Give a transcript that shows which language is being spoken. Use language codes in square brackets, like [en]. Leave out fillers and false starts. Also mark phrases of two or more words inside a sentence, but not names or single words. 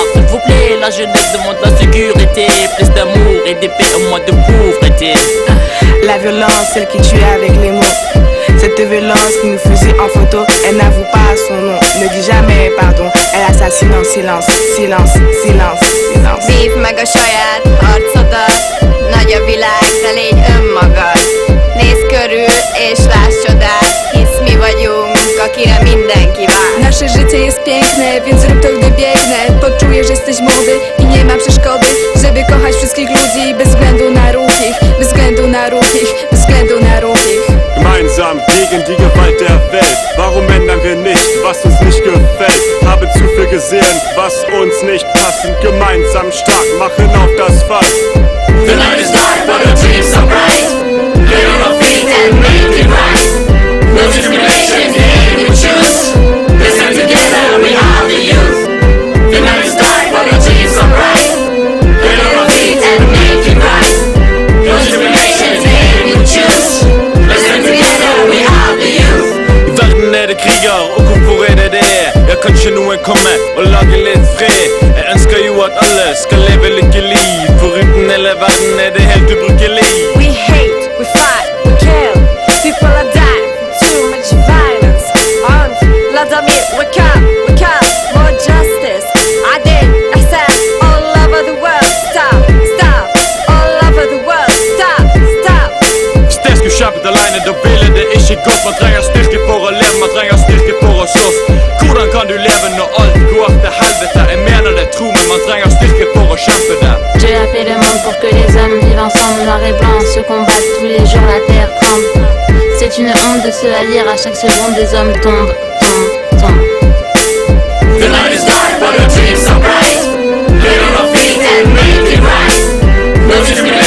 [fr] S'il vous plaît, la jeunesse demande la sécurité, plus d'amour et d'épée et moins de pauvreté. La violence, celle qui tuait avec les mots. Cette violence qui nous faisait en photo, elle n'avoue pas son nom, ne dit jamais pardon. Elle assassine en silence, silence, silence, silence. [hu] Vívd meg a saját arcodat, nagy a világ, de légy önmagad. Nézz körül és láss csodát, hisz mi vagyunk, akire mindenki vár. [pl] Nasze życie jest piękne, więc rób to, gdy biegnę. Poczujesz, że jesteś młody i nie ma przeszkody, żeby kochać wszystkich ludzi bez względu na ruch ich, bez względu na ruch ich, bez względu na ruch ich. [de] Gemeinsam gegen die Gewalt der Welt. Warum ändern wir nicht, was uns nicht gefällt? Habe zu viel gesehen, was uns nicht passt. Sind gemeinsam stark, machen auf das Fass. [en] The night is dark, but the dreams are bright. Get on our feet and make it right. No discrimination, the aim we choose. Let's stand together, we are the youth. The night is dark, but the dreams are bright. Get on our feet and make it right. No discrimination, the aim we choose. Let's stand together, we are the youth. [no] I verden det kriger, og hvorfor det det? Ja, kanskje noen kommer og lager litt fred. Jeg ønsker jo at alle skal leve lykkelig. Foruten hele verden det helt ubrukelig. [en] We hate, we fight, we kill. People are dying from too much violence. Vladimir, wake up, more justice. Adil, Ahsan, all over the world. Stop, stop, all over the world. Stop, stop. [no] Sted skulle kjempet alene, da ville det ikke gått. Man trenger styrke for å leve, man trenger styrke for å slåss. Hvordan kan du leve når alt går til helvete? Jeg mener det, tro meg, man trenger styrke for å kjempe det. [fr] Dieu a fait le monde pour que les hommes vivent ensemble, noir et blanc, se combattent tous les jours, la terre tremble. C'est une honte de se haïr, à chaque seconde des hommes tombent, tombent, tombent. [en] The night is dark, but the dreams are bright. Get on our feet and make it right. No discrimination.